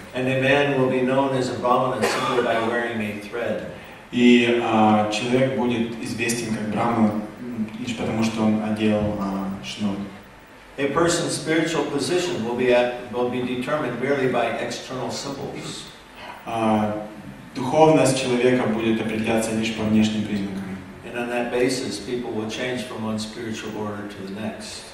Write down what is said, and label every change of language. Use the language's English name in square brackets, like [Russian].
[English] And a man will be known as a brahmana simply by wearing a thread. [Russian] И человек будет известен как брахман лишь потому, что он одел шнур. [English] A person's spiritual position will be determined merely by external symbols. [Russian] Духовность человека будет определяться лишь по внешним признакам. [English] And on that basis, people will change from one spiritual order to the next.